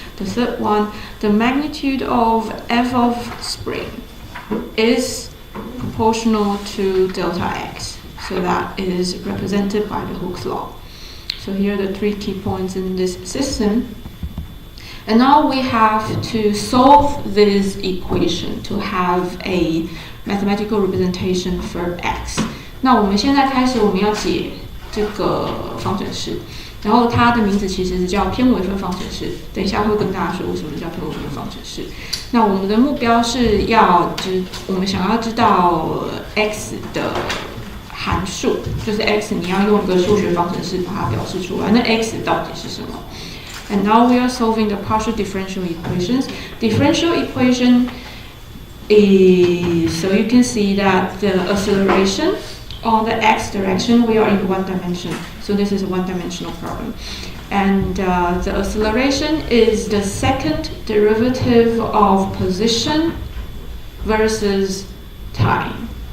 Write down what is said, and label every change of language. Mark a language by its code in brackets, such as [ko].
[en] The third one, the magnitude of f of spring is proportional to delta x. So that is represented by the Hooke's law. So here are the 3 key points in this system. And now we have to solve this equation to have a mathematical representation for x. [zh] 那我们现在开始，我们要解这个方程式，然后它的名字其实是叫偏微分方程式。等一下会跟大家说为什么叫偏微分方程式。那我们的目标是我们想要知道 x 的函数，就是 x 你要用一个数学方程式把它表示出来。那 x 到底是什么？ [en] And now we are solving the partial differential equations. Differential equation is, so you can see that the acceleration on the x direction, we are in one dimension. So this is a one-dimensional problem. And the acceleration is the second derivative of position versus time.